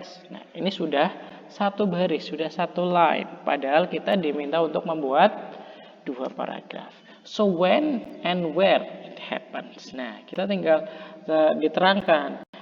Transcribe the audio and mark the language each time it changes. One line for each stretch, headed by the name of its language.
Indonesian: Nah, ini sudah 1 baris, sudah 1 line. Padahal kita diminta untuk membuat 2 paragraf.
English: So when and where it happens.
Indonesian: Nah, kita tinggal diterangkan.